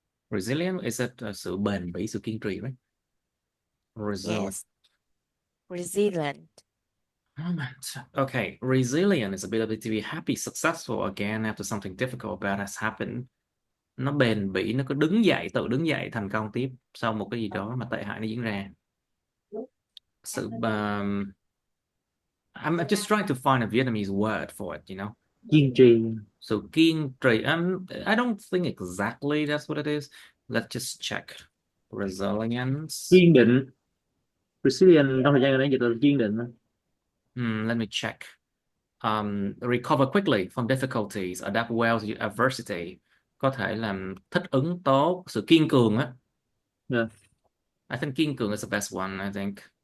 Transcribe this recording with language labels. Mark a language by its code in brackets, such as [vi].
[en] Resilient is it [vi] sự bền bỉ, sự kiên trì, [en] right? Resilient. Yes. Resilient. Moment. Okay, resilient is ability to be happy, successful again after something difficult bad has happened. [vi] Nó bền bỉ, nó có đứng dậy, tự đứng dậy thành công tiếp sau một cái gì đó mà tệ hại nó diễn ra. [en] Sự I'm just trying to find a Vietnamese word for it, you know. [vi] Kiên trì. So kiên trì. [en] I don't think exactly that's what it is. Let's just check. Resilience. [vi] Kiên định. Resilient trong thời gian này dịch là kiên định. [en] Let me check. Recover quickly from difficulties, adapt well to adversity. [vi] Có thể làm thích ứng tốt, sự kiên cường á. [en] Yeah. I think kiên cường is the best one, I think.